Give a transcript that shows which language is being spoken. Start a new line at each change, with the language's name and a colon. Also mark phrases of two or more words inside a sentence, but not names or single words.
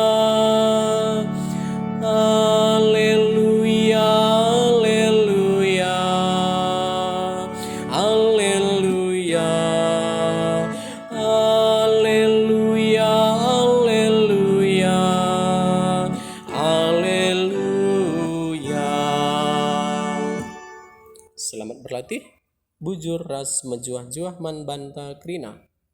Indonesian: Haleluya, haleluya, haleluya, haleluya, haleluya, haleluya. Selamat berlatih.
Batak Karo: Bujur ras mejuah-juah man banta krina.